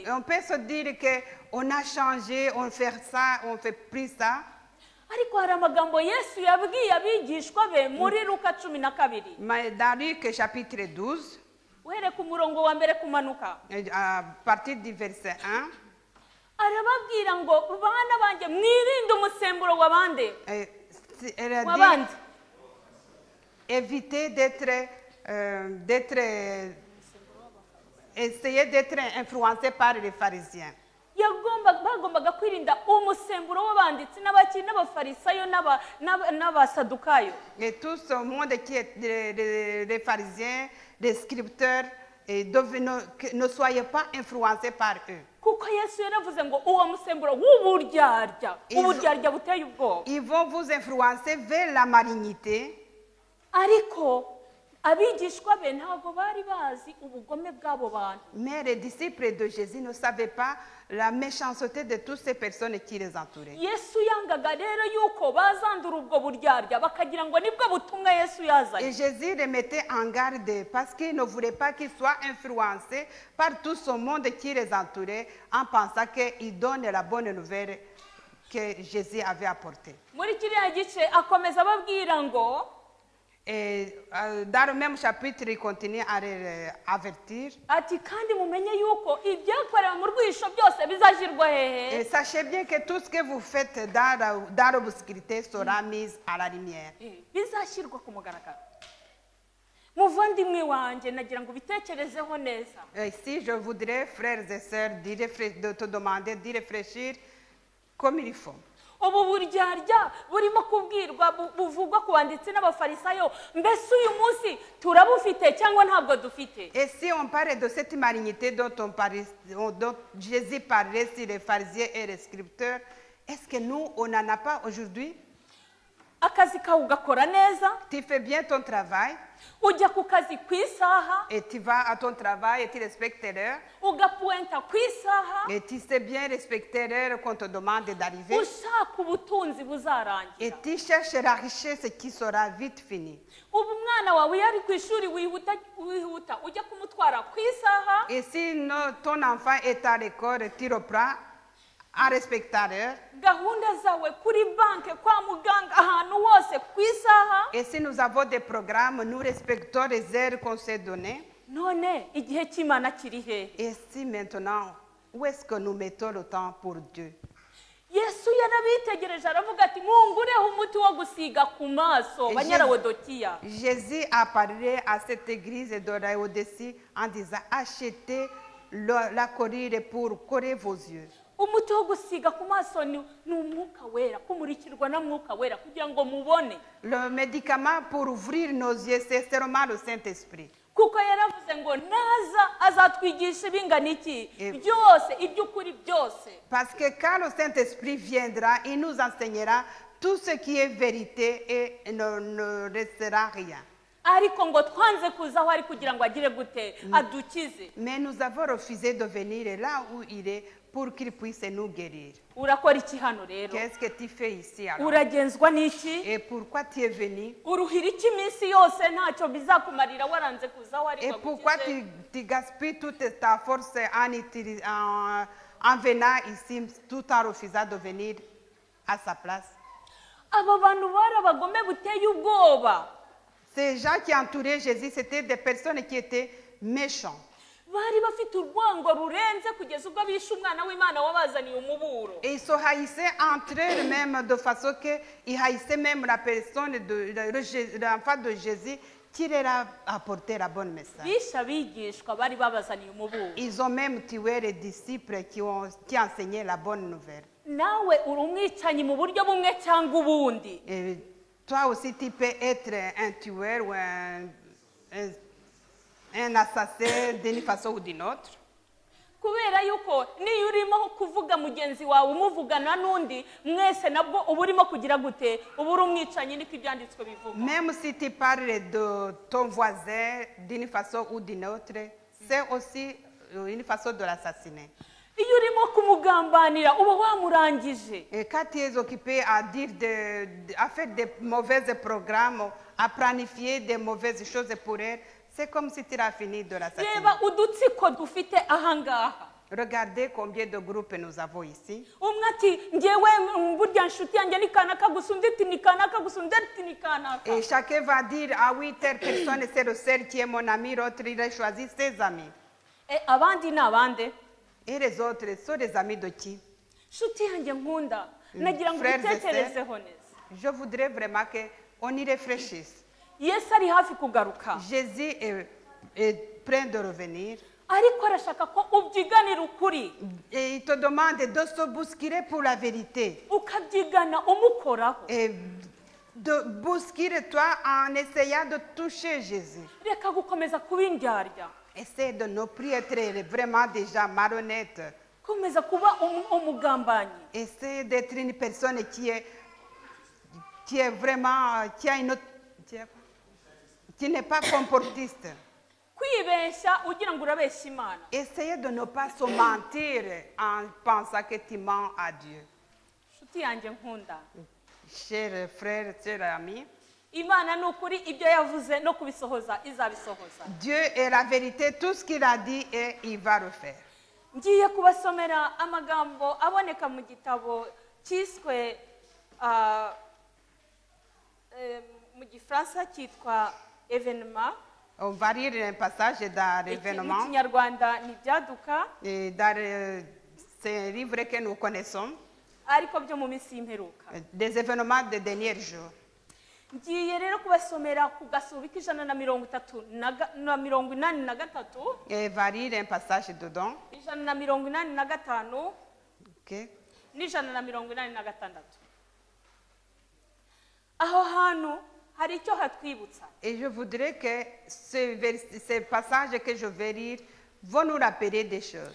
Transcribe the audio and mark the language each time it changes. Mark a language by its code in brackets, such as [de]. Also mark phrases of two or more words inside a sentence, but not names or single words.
[fr] Et on peut se dire qu'on a changé, on fait ça, on fait plus ça. [rw] Ariko hari amagambo Yesu yabwiye abigishwa be muri Luka 12. [fr] Mais dans Luc chapitre 12, [rw] Uhere ku murongo wa mbere kumanuka, [fr] à partir du verset 1, [rw] arababwira ngo bana banjye mwirinde umusemburo w'abandi. [fr] elle a dit, [rw] Wabandi. [fr] évitez essayez d'être influencé par les pharisiens. [rw] Bagombaga kwirinda umusemburo w'abanditsi n'abakiri n'abafarisayo n'abasadukayo. [fr] Et tout ce monde qui est les pharisiens, les scripteurs, et ne soyez pas influencés par eux. [rw] Kuko Yesu yaravuze ngo uwo musemburo w'uburyarya, uburyarya buteye ubwoba. [fr] Ils vont vous influencer vers la malignité. [rw] Ariko abigishwa be ntabwo bari bazi ubugome bw'abo bantu. [fr] Mais les disciples de Jésus ne savaient pas la méchanceté de toutes ces personnes qui les entouraient. [rw] Yesu yangaga rero yuko bazandura ubwo buryarya bakagira ngo nibwo butumwa Yesu [fr] Et [rw] yazanye. [fr] Jésus les mettait en garde parce qu'il ne voulait pas qu'ils soient influencés par tout ce monde qui les entourait en pensant qu'ils donnent la bonne nouvelle que Jésus avait apportée. [rw] Muri kiriya gice akomeza ababwira ngo [fr] Et dans le même chapitre, il continue à les avertir. [rw] ati kandi mumenye yuko ibyakorewe mu rwisho byose bizashyirwa hehe. [fr] Et sachez bien que tout ce que vous faites dans l'obscurité sera mis à la lumière. [rw] Bizashyirwa ku mugaragaro. Muvandimwe wanjye nagira ngo ubitekerezeho neza. [fr] Ici, je voudrais, frères et sœurs, de te demander d'y réfléchir comme il faut. [rw] Ubu buryarya burimo kubwirwa buvugwa ku banditsi n'abafarisayo, mbese uyu munsi turabufite cyangwa ntabwo dufite? [fr] Et si on parle de cette malignité dont Jésus parlait sur les pharisiens et les scripteurs, est-ce que nous, on n'en a pas aujourd'hui? [rw] akazi kawe ugakora neza, [fr] tu fais bien ton travail [rw] ujya ku kazi ku isaha, [fr] et tu vas à ton travail et tu respectes l'heure [rw] ugapuwenta ku isaha, [fr] et tu sais bien respecter l'heure qu'on te demande d'arriver [rw] ushaka ubutunzi [fr] et [rw] buzarangira. [fr] tu cherches la richesse qui sera vite finie. [rw] ubu umwana wawe iyo ari ku ishuri wihuta ujya kumutwara ku isaha, [fr] Et si ton enfant est à l'école, tu reprends en respectant l'heure. [rw] gahunda zawe kuri banki, kwa muganga, ahantu hose ku isaha. [fr] Et si nous avons des programmes, nous respectons les heures qu'on s'est données. [rw] none igihe cy'Imana kiri hehe? [fr] Et si maintenant, où est-ce que nous mettons le temps pour Dieu? [rw] Yesu yarabitegereje aravuga ati mungureho umuti wo gusiga ku maso banyarawodokiya. [fr] Jésus a parlé à cette église de Laodicée en disant achetez la collyre pour coller vos yeux. [rw] umuti wo gusiga ku maso ni umwuka wera, kumurikirwa na mwuka wera kugira ngo mubone. [fr] Le médicament pour ouvrir nos yeux, c'est seulement le Saint-Esprit. [rw] kuko yaravuze ngo naza azatwigisha ibingana iki byose, iby'ukuri byose. [fr] Parce que quand le Saint-Esprit viendra, il nous enseignera tout ce qui est vérité et ne restera rien. [rw] ariko ngo twanze kuza aho ari kugira ngo agire gute adukize. [fr] Mais nous avons refusé de venir là où il est pour qu'il puisse nous guérir. [rw] urakora iki hano rero? [fr] Qu'est-ce que tu fais ici alors? [rw] uragenzwa n'iki? [fr] Et pourquoi tu es venu? [rw] uruhira iki iminsi yose ntacyo bizakumarira waranze kuza aho ari [fr] Et [rw] ngo [fr] pourquoi [rw] agukize? [fr] tu gaspilles toute ta force en venant ici tout en refusant de venir à sa place? [rw] aba bantu bari abagome buteye ubwoba. [fr] Ces gens qui entouraient Jésus, c'était des personnes qui étaient méchants. [rw] bari bafite urwango rurenze kugeza ubwo bishe umwana w'Imana wabazaniye umuburo. [fr] Et ils se haïssaient entre eux-mêmes de façon qu'ils haïssaient même la personne de l'enfant de Jésus qui leur a apporté la bonne message. [rw] bishe abigishwa bari babazaniye umuburo. [fr] Ils ont même tué les disciples qui enseignaient la bonne nouvelle. [rw] nawe uri umwicanyi mu buryo bumwe cyangwa ubundi. [fr] Et toi aussi, tu peux être un tueur ou un assassin d'une façon ou d'une autre. [rw] kubera yuko niyo urimo kuvuga mugenzi wawe umuvugana n'undi mwese nabwo uba urimo kugira gute, uba uri umwicanyi, niko ibyanditswe bivuga. [fr] Même si tu parles de ton voisin d'une façon ou d'une autre, c'est aussi une façon de l'assassiner. [rw] iyo urimo kumugambanira uba wamurangije. [fr] Et quand tu es occupé à à faire des mauvais programmes, à planifier des mauvaises choses pour elle, c'est comme si tu as fini de l'assassiner. [rw] reba udutsiko dufite ahangaha. [fr] Regardez combien de groupes nous avons ici. [rw] umwe ati ngewe burya nshuti yanjye ni kanaka gusa, undi ati ni kanaka gusa, undi ati ni kanaka. [fr] Et chacun va dire, ah oui, telle personne, c'est le seul qui est mon ami, l'autre, il a choisi ses amis. [rw] abandi ni abande. [fr] Et les autres sont des amis de qui? [rw] nshuti yanjye nkunda, nagira ngo [fr] Frères et [rw] ubitekerezeho neza. [fr] Je voudrais vraiment qu'on y réfléchisse. [rw] yesu ari hafi kugaruka, [fr] Jésus est prêt de revenir. [rw] ariko arashaka ko ubyiganira ukuri, [fr] Et il te demande de se bousculer pour la vérité. [rw] ukabyigana umukoraho. [fr] Et de bousculer toi en essayant de toucher Jésus. [rw] reka gukomeza kuba indyarya, [fr] Essaie de ne plus être vraiment déjà malhonnête. [rw] komeza kuba umugambanyi. [fr] Essaie d'être une personne qui est vraiment, qui n'est pas comportiste. [rw] kwibeshya ugira ngo urabeshya Imana. [fr] Essaye de ne pas se mentir en pensant que tu mens à Dieu. [rw] nshuti yanjye nkunda, [fr] Chers frères, chers amis, [rw] Imana ni ukuri, ibyo yavuze no kubisohoza izabisohoza. [fr] Dieu est la vérité, tout ce qu'il a dit et il va le faire. [rw] ngiye kubasomera amagambo aboneka mu gitabo cyiswe mu gifaransa cyitwa Evenement. [fr] On va lire un passage dans [rw] mu [fr] l'événement, [rw] kinyarwanda ni ibyaduka, [fr] et dans ces livres que nous connaissons, [rw] ariko byo mu minsi y'imperuka. [fr] des événements des derniers jours. [rw] ngiye rero kubasomera ku gasubi k'ijana na mirongo itatu na mirongo inani na gatatu, [fr] Et va lire un passage dedans. [rw] ijana na mirongo inani na gatanu Okay. n'ijana na mirongo inani na gatandatu. aho hantu hari icyo hatwibutsa. [fr] Et je voudrais que ces passages que je vais lire vont nous rappeler des choses.